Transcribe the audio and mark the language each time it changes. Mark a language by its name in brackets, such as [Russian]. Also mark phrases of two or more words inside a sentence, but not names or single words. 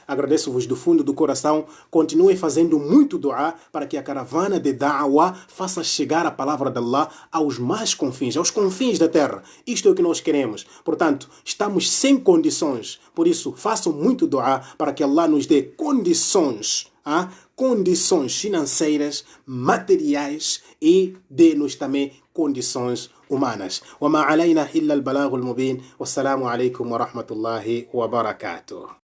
[Portuguese] Agradeço-vos do fundo do coração. Continuem fazendo muito dua para que a caravana de Da'wah faça chegar a palavra de Allah aos mais confins, aos confins da terra. Isto é o que nós queremos. Portanto, estamos sem condições. Por isso, façam muito dua para que Allah nos dê condições, condições financeiras, materiais e dê-nos também condições humanas. [Arabic] وما علينا إلا البلاغ المبين والسلام عليكم ورحمة الله وبركاته.